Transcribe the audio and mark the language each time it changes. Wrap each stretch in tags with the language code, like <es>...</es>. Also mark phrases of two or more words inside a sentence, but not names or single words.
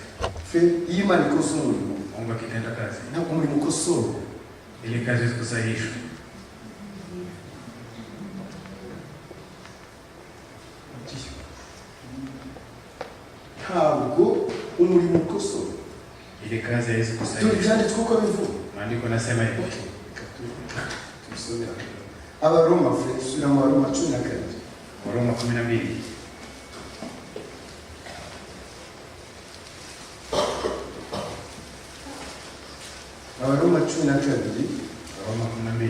<rw>Iyo Imana ikoze umurimo,</rw> <sw>Mungu akitenda kazi.</sw> <rw>ntabwo umurimo ukosorwa.</rw> <sw>Ili kazi zikusahihishwe.</sw> <rw>Ntabwo umurimo ukosorwa.</rw> <sw>Ili kazi haiwezi kusahihishwa.</sw> <rw>Tubyanditswe uko bivuga.</rw> <sw>Maandiko nasema hivi.</sw> <rw>Abaroma sura mu Baroma 12.</rw> <sw>Waroma 12.</sw> <rw>Abaroma 12.</rw> <sw>Waroma 12.</sw>